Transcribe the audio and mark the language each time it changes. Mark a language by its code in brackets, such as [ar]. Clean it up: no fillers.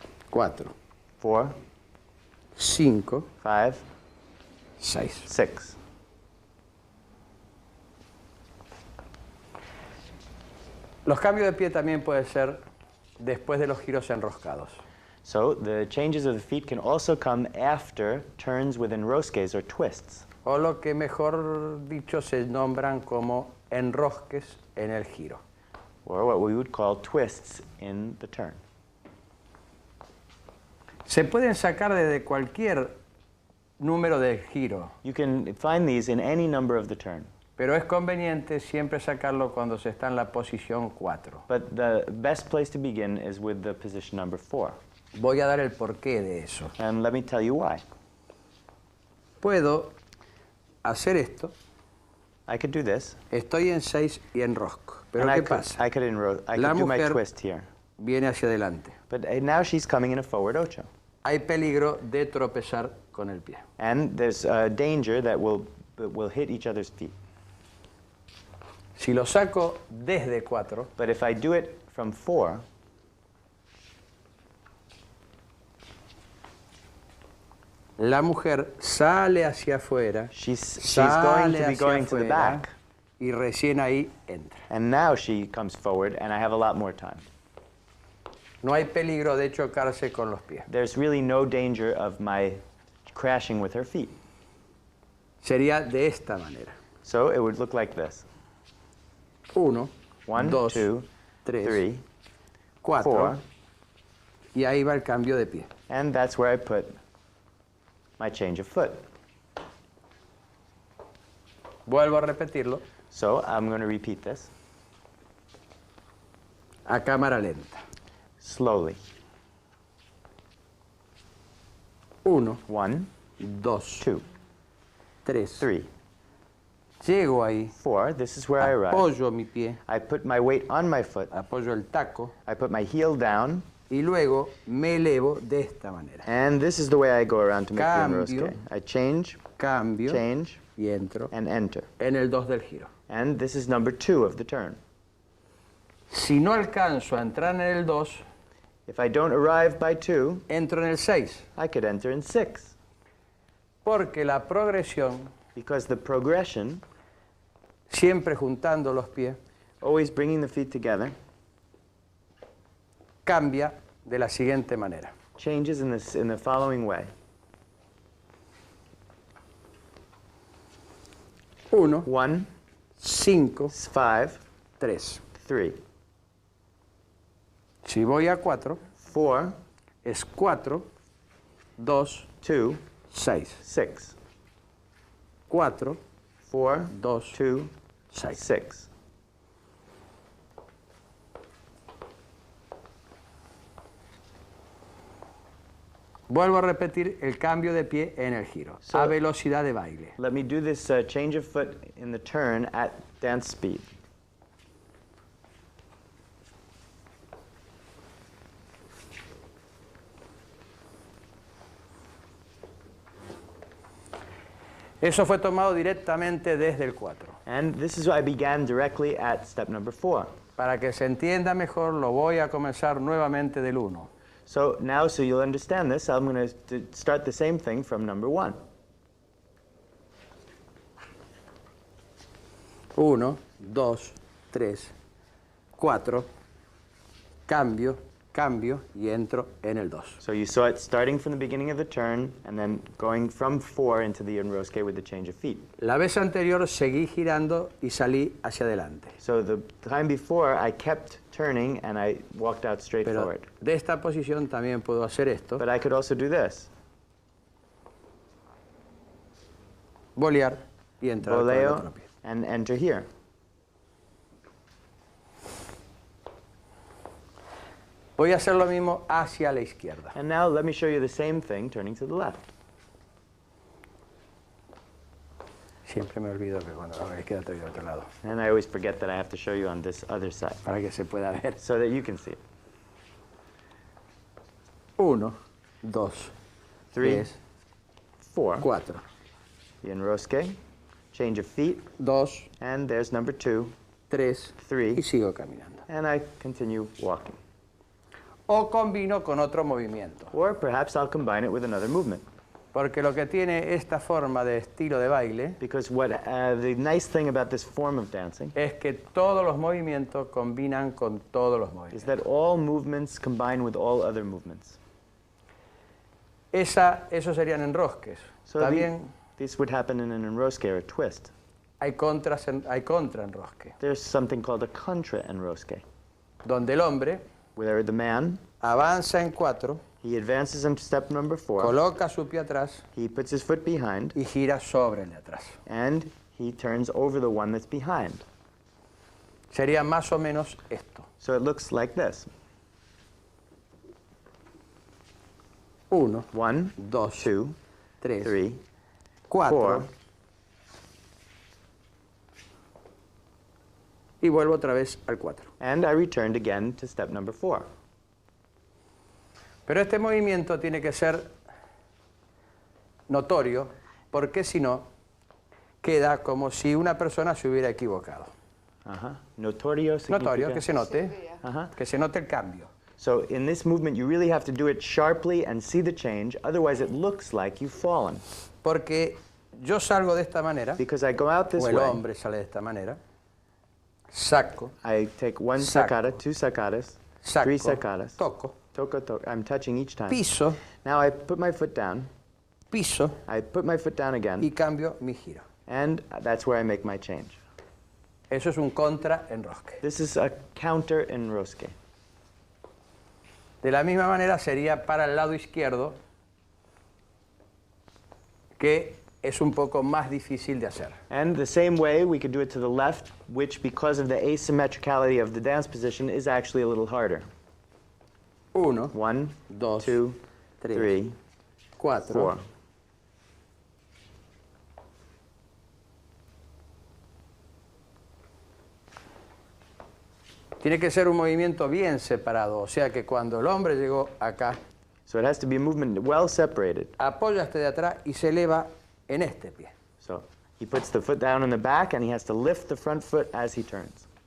[es] 4, [en] 4, [es] 5, [en] 5, [es] 6. [en] 6. [es] Los cambios de pie también pueden ser después de los giros enroscados. [en] So the changes of the feet can also come after turns with enrosques or twists. [es] O lo que mejor dicho se nombran como enrosques en el giro. [en] Or what we would call twists in the turn. [es] Se pueden sacar desde cualquier número de giro, [en] You can find these in any number of the turn. [es] pero es conveniente siempre sacarlo cuando se está en la posición 4. [en] But the best place to begin is with the position number 4. [es] Voy a dar el porqué de eso. [en] And let me tell you why. [es] Puedo hacer esto, [en] I could do this. [es] estoy en 6 y enrosco. Pero [en] And [es] ¿qué pasa? [en] I could [es] La [en] do my [es] mujer [en] twist here. [es] viene hacia adelante. [en] But now she's coming in a forward ocho. [es] Hay peligro de tropezar con el pie. [en] And there's a danger that will hit each other's feet. [es] Si lo saco desde 4, [en] But if I do it from 4, [es] la mujer sale hacia afuera, [en] she's going to be going to the back. [es] y recién ahí entra. [en] And now she comes forward, and I have a lot more time. [es] No hay peligro de chocarse con los pies. [en] There's really no danger of my crashing with her feet. [es] Sería de esta manera. [en] So it would look like this. [es] 1, [en] 1, [es] 2, [en] 2, [es] 3, [en] 3, [es] 4, [en] 4, [es] y ahí va el cambio de pie. [en] and that's where I put my change of foot. [es] Vuelvo a repetirlo [en] So I'm going to repeat this [es] a cámara lenta. [en] slowly. [es] 1, [en] 1, [es] 2, [en] 2, [es] 3. [en] 3, [es] Llego ahí, [en] 4. This is where I arrive. [es] apoyo mi pie, [en] I put my weight on my foot. [es] apoyo el taco [en] I put my heel down. [es] y luego me elevo de esta manera. [en] And this is the way I go around to make the [es] Cambio. [en] enrosque. I change, [es] Cambio [en] change, [es] y entro [en] and enter. [es] en el 2 del giro. [en] And this is number 2 of the turn. [es] Si no alcanzo a entrar en el 2, [en] If I don't arrive by 2, [es] entro en el 6. [en] I could enter in 6. [es] Porque la progresión, [en] Because the progression, [es] siempre juntando los pies, [en] always bringing the feet together, [es] cambia de la siguiente manera. [en] changes in the following way. [es] 1, [en] 1, [es] 5, [en] 5, [es] 3. [en] 3. [es] Si voy a 4, [en] 4, [es] es 4, 2, [en] 2, [es] 6. [en] 6. [es] 4, [en] 4, [es] 2, [en] 2, [es] 6. [en] 6. [es] Vuelvo a repetir el cambio de pie en el giro, a velocidad de baile. [en] Let me do this change of foot in the turn at dance speed. [es] Eso fue tomado directamente desde el 4. [en] And this is what I began directly at step number 4. [es] Para que se entienda mejor, lo voy a comenzar nuevamente del 1. [en] So now, so you'll understand this, I'm going to start the same thing from number 1. [es] 1, 2, 3, 4, cambio, cambio y entro en el 2. [en] So you saw it starting from the beginning of the turn and then going from 4 into the enrosque with the change of feet. [es] La vez anterior seguí girando y salí hacia adelante. [en] So the time before I kept turning and I walked out straight [es] Pero [en] forward. [es] de esta posición también puedo hacer esto. [en] But I could also do this. [es] Bolear y entrar con el otro [en] Voleo [es] pie. [en] and enter here. [es] Voy a hacer lo mismo hacia la izquierda. [en] And now let me show you the same thing turning to the left. [es] Siempre me olvido que cuando hago a la izquierda estoy del otro lado, [en] And I always forget that I have to show you on this other side [es] para que se pueda ver. [en] so that you can see it. [es] 1, 2, 3, [en] 3, [es] 4. [en] 4. The enrosque, change of feet, [es] 2, [en] and there's number 2, [es] 3 [en] 3, [es] y sigo caminando. [en] and I continue walking. [es] O combino con otro movimiento. [en] Or perhaps I'll combine it with another movement. [es] Porque lo que tiene esta forma de estilo de baile [en] Because the nice thing about this form of dancing [es] es que todos los movimientos combinan con todos los [en] is [es] movimientos. [en] that all movements combine with all other movements. [es] Esos serían enrosques. [en] So [es] También [en] this would happen in an enrosque or a twist. [es] hay contraenrosque, [en] There's something called a contra enrosque, [es] donde el hombre [en] where the man, [es] avanza en 4, [en] he advances in step number 4, [es] coloca su pie atrás [en] he puts his foot behind, [es] y gira sobre el de atrás. [en] and he turns over the one that's behind. [es] Sería más o menos esto. [en] So it looks like this. [es] 1, [en] 1, [es] 2, [en] 2, [es] 3, [en] 3, [es] 4. [en] 4, [es] Y vuelvo otra vez al 4. [en] and I returned again to step number 4. [es] Pero este movimiento tiene que ser notorio, porque si no, queda como si una persona se hubiera equivocado. Notorio significa? Notorio, que se note el cambio. [en] So in this movement, you really have to do it sharply and see the change. Otherwise, it looks like you've fallen. [es] Porque yo salgo de esta manera, [en] Because I go out this [es] o el [en] way. [es] hombre sale de esta manera, saco, [en] I take one [es] Saco. sacada, 2 sacadas, saco, 3 sacadas. toco, Toco, toco. [en] I'm touching each time. [es] piso, [en] Now I put my foot down. [es] piso [en] I put my foot down again. [es] y cambio mi giro. [en] And that's where I make my change. [es] Eso es un contraenrosque. [en] This is a counter enrosque. [es] De la misma manera sería para el lado izquierdo, que es un poco más difícil de hacer. [en] And the same way, we could do it to the left, which because of the asymmetricality of the dance position is actually a little harder. [es] 1, [en] 1, [es] 2, [en] 2, 3, [es] 4. [en] 4. [es] Tiene que ser un movimiento bien separado, o sea que cuando el hombre llegó acá, [en] So it has to be a movement well separated. [es] apoya este de atrás y se eleva en este pie. [en] So he puts the foot down in the back and he has to lift the front foot as he turns.